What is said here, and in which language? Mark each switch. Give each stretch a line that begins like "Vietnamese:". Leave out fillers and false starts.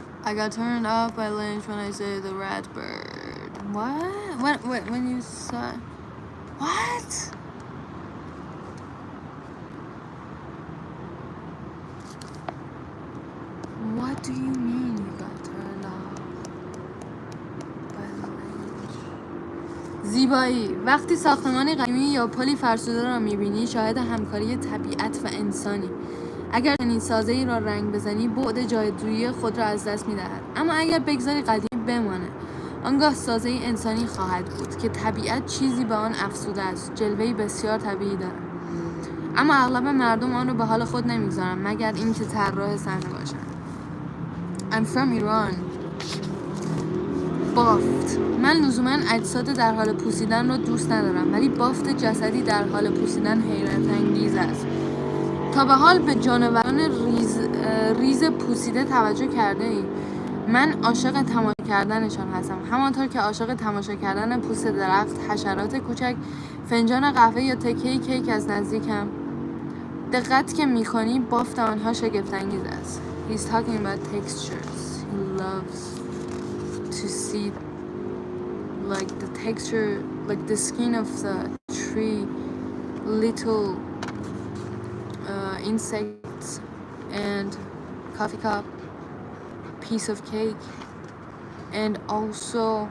English: I got turned off by Lynch when I said the rat bird. What? When you saw... What? What do you mean you got turned off by Lynch?
Persian: زیبایی. وقتی ساختمانی قدیمی یا پلی فرسوده را می‌بینی، شاهد همکاری طبیعت و انسانی. اگر چنین سازه‌ای را رنگ بزنی، بعد جادویی خود را از دست می‌دهد. اما اگر بگذاری قدیمی بمانه، آنگاه سازه‌ای انسانی خواهد بود که طبیعت چیزی به آن افزوده است، جلوه‌ای بسیار طبیعی دارد. اما اغلب مردم آن رو به حال خود نمیگذارن مگر اینکه طراح صحنه باشن.
English: I'm from Iran. بافت.
Persian: من لزوما اجساد در حال پوسیدن رو دوست ندارم، ولی بافت جسدی در حال پوسیدن حیرت انگیز است. تا به حال به جانوران ریز پوسیده توجه کرده ای؟ من عاشق تماشا کردنشان هستم، همانطور که عاشق تماشا کردن پوست درخت، حشرات کوچک، فنجان قهوه یا تکه کیک از نزدیکم. دقت که می‌کنی بافت آنها شگفت‌انگیز است.
English: He's talking about textures. He loves to see like the texture, like the skin of the tree, little insects and coffee cup, piece of cake, and also